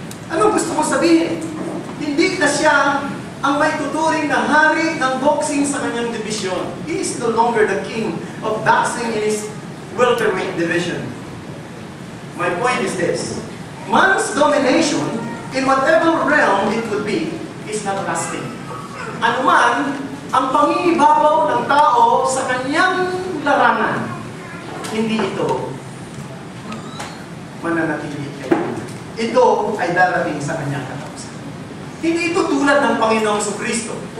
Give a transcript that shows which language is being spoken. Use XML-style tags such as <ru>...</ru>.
<tl>Anong gusto ko sabihin? Hindi na siya ang may tuturing na hari ng boxing sa kanyang division.</tl> <en>He is no longer the king of boxing in his welterweight division. My point is this. Man's domination, in whatever realm it would be, is not lasting.</en> <tl>Anuman ang pangingibabaw ng tao sa kanyang larangan, hindi ito mananatili kayo. Ito ay darating sa kanyang katapusan. Hindi ito tulad ng Panginoong Jesucristo.</tl>